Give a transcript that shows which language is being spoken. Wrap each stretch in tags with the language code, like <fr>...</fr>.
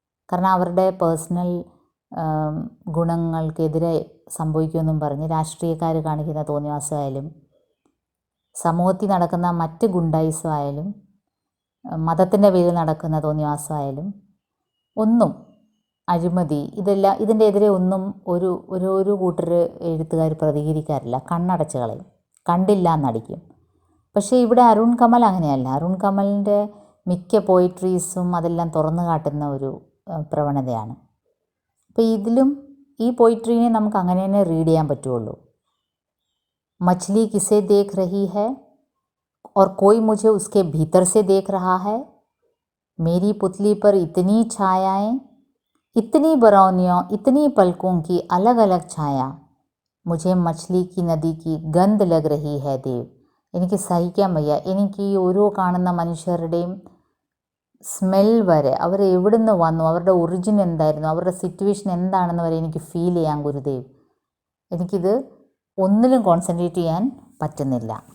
<ml>കാരണം അവരുടെ പേഴ്സണൽ ഗുണങ്ങൾക്കെതിരെ സംഭവിക്കുമെന്നും പറഞ്ഞ് രാഷ്ട്രീയക്കാർ കാണിക്കുന്ന തോന്നിവാസമായാലും, സമൂഹത്തിൽ നടക്കുന്ന മറ്റ് ഗുണ്ടായിസമായാലും, മതത്തിൻ്റെ പേരിൽ നടക്കുന്ന തോന്നിവാസമായാലും, ഒന്നും അഴിമതി, ഇതെല്ലാം ഇതിൻ്റെ എതിരെ ഒന്നും ഒരു കൂട്ടർ എഴുത്തുകാർ പ്രതികരിക്കാറില്ല. കണ്ണടച്ച് കളയും, കണ്ടില്ല എന്നടിക്കും. പക്ഷേ ഇവിടെ അരുൺ കമൽ അങ്ങനെയല്ല. അരുൺ കമലിൻ്റെ മിക്ക പോയിട്രീസും അതെല്ലാം തുറന്നു കാട്ടുന്ന ഒരു പ്രവണതയാണ്. അപ്പോൾ ഇതിലും ഈ പോയിട്രീനെ നമുക്ക് അങ്ങനെ തന്നെ റീഡ് ചെയ്യാൻ പറ്റുള്ളൂ.</ml> <hi>मछली किसे देख रही है और कोई मुझे उसके भीतर से देख रहा है. मेरी पुतली पर इतनी छायाएं, इतनी बरौनियों, इतनी पलकों की अलग अलग छाया. मुझे मछली की नदी की गंध लग रही है देव.</hi> <ml>എനിക്ക് സഹിക്കാൻ വയ്യ. എനിക്ക് ഈ ഓരോ കാണുന്ന മനുഷ്യരുടെയും സ്മെൽ വരെ, അവർ എവിടെ നിന്ന് വന്നു, അവരുടെ ഒറിജിൻ എന്തായിരുന്നു, അവരുടെ സിറ്റുവേഷൻ എന്താണെന്ന് വരെ എനിക്ക് ഫീൽ ചെയ്യാൻ ഗുരുദേവ്. എനിക്കിത് ഒന്നിലും കോൺസെൻട്രേറ്റ് ചെയ്യാൻ പറ്റുന്നില്ല.</ml>